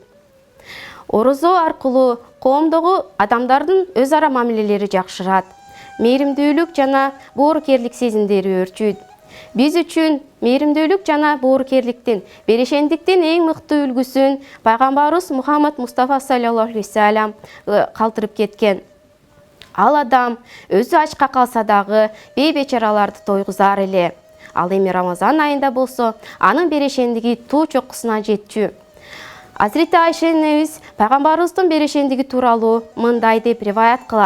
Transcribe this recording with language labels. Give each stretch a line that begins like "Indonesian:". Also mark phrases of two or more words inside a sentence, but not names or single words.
Kyrgyz: Орозо аркылуу коомдогу адамдардын өз ара мамилелери жакшырат. Мээримдүүлүк жана боорукерлик сезимдери өрчүйт. Биз үчүн мээримдүүлүк жана боорукерликтин, берешендиктин эң мыкты үлгүсүн пайгамбарыбыз Мухаммад Мустафа
Arabic: صلى الله عليه وسلم
Kyrgyz: калтырып кеткен. Ал адам өзү ачка калса дагы бейбечараларды тойгузар эле. Ал эми Рамазан айында болсо, анын берешендиги туу чокусуна жетчү. Азирет Айша энебиз пайгамбарыбыздын берешендиги тууралуу мындай деп риваят кылат.